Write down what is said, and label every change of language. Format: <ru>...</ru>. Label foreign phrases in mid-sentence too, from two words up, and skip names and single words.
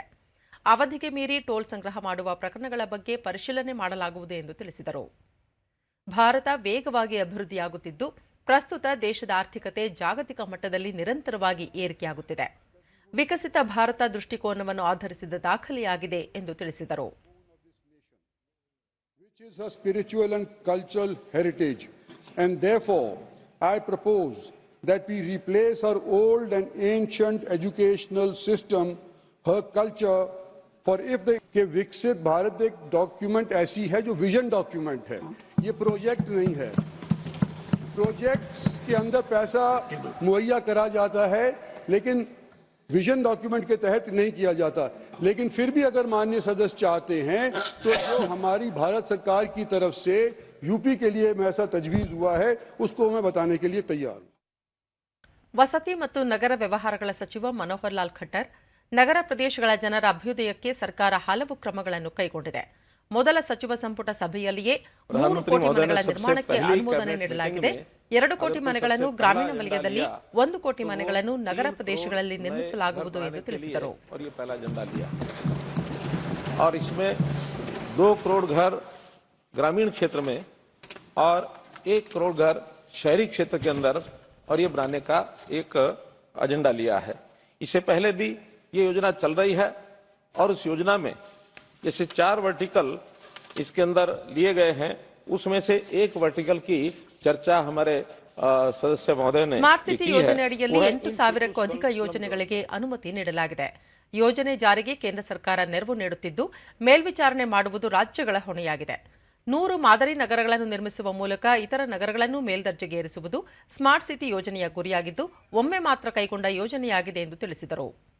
<kn>ಅವಧಿಗೆ ಮೀರಿ ಟೋಲ್ ಸಂಗ್ರಹ ಮಾಡುವ ಪ್ರಕರಣಗಳ ಬಗ್ಗೆ ಪರಿಶೀಲನೆ ಮಾಡಲಾಗುವುದು ಎಂದು ತಿಳಿಸಿದರು. ಭಾರತ ವೇಗವಾಗಿ ಅಭಿವೃದ್ಧಿಯಾಗುತ್ತಿದ್ದು, ಪ್ರಸ್ತುತ ದೇಶದ ಆರ್ಥಿಕತೆ ಜಾಗತಿಕ ಮಟ್ಟದಲ್ಲಿ ನಿರಂತರವಾಗಿ ಏರಿಕೆಯಾಗುತ್ತಿದೆ. ವಿಕಸಿತ ಭಾರತ ದೃಷ್ಟಿಕೋನವನ್ನು ಆಧರಿಸಿದ ದಾಖಲೆಯಾಗಿದೆ ಎಂದು ತಿಳಿಸಿದರು.</kn> <en>Which is her spiritual and cultural heritage, and therefore I propose that we replace her old and ancient educational system, her culture, for if the</en> <hi>के विकसित भारत एक डॉक्यूमेंट ऐसी है जो विजन डॉक्यूमेंट है, ये प्रोजेक्ट नहीं है. प्रोजेक्ट्स के अंदर पैसा मुहैया करा जाता है, लेकिन विजन डॉक्यूमेंट के तहत नहीं किया जाता. लेकिन फिर भी अगर माननीय सदस्य चाहते हैं तो जो हमारी भारत सरकार की तरफ से यूपी के लिए ऐसा तजवीज़ हुआ है उसको मैं बताने के लिए तैयार हूं.</hi> <kn>ವಸತಿ ಮತ್ತು ನಗರ ವ್ಯವಹಾರಗಳ ಸಚಿವ ಮನೋಹರ್ ಲಾಲ್ ಖಟ್ಟರ್, ನಗರ ಪ್ರದೇಶಗಳ ಜನರ ಅಭ್ಯುದಯಕ್ಕೆ ಸರ್ಕಾರ ಹಲವು ಕ್ರಮಗಳನ್ನು ಕೈಗೊಂಡಿದೆ. ಮೊದಲ ಸಚಿವ ಸಂಪುಟ ಸಭೆಯಲ್ಲಿಯೇ 3 ಕೋಟಿ ಮನೆಗಳ ನಿರ್ಮಾಣಕ್ಕೆ ಅನುಮೋದನೆ ನೀಡಲಾಗಿದೆ. 2 ಕೋಟಿ ಮನೆಗಳನ್ನು ಗ್ರಾಮೀಣ ವಲಯದಲ್ಲಿ, 1 ಕೋಟಿ ಮನೆಗಳನ್ನು ನಗರ ಪ್ರದೇಶಗಳಲ್ಲಿ ನಿರ್ಮಿಸಲಾಗುವುದು ಎಂದು ತಿಳಿಸಿದರು.</kn> <hi>और इसमें 2 करोड़ घर ग्रामीण क्षेत्र में और 1 करोड़ घर शहरी क्षेत्र के अंदर और ये बनाने का एक एजेंडा लिया है. इससे पहले भी ये योजना चल रही है और उस योजना में जैसे 4 वर्टिकल इसके अंदर लिए गए हैं, उसमें से 1 वर्टिकल की चर्चा हमारे सदस्य महोदय ने</hi> <kn>ಸ್ಮಾರ್ಟ್ ಸಿಟಿ ಯೋಜನೆ ಅಡಿಯಲ್ಲಿ 8,000ಕ್ಕೂ ಅಧಿಕ ಯೋಜನೆಗಳಿಗೆ ಅನುಮತಿ ನೀಡಲಾಗಿದೆ. ಯೋಜನೆ ಜಾರಿಗೆ ಕೇಂದ್ರ ಸರ್ಕಾರ ನೆರವು ನೀಡುತ್ತಿದ್ದು, ಮೇಲ್ವಿಚಾರಣೆ ಮಾಡುವುದು ರಾಜ್ಯಗಳ ಹೊಣೆಯಾಗಿದೆ. 100 ಮಾದರಿ ನಗರಗಳನ್ನು ನಿರ್ಮಿಸುವ ಮೂಲಕ ಇತರ ನಗರಗಳನ್ನು ಮೇಲ್ದರ್ಜೆಗೇರಿಸುವುದು ಸ್ಮಾರ್ಟ್ ಸಿಟಿ ಯೋಜನೆಯ ಗುರಿಯಾಗಿದ್ದು, ಒಮ್ಮೆ ಮಾತ್ರ ಕೈಗೊಂಡ ಯೋಜನೆಯಾಗಿದೆ ಎಂದು ತಿಳಿಸಿದರು.</kn>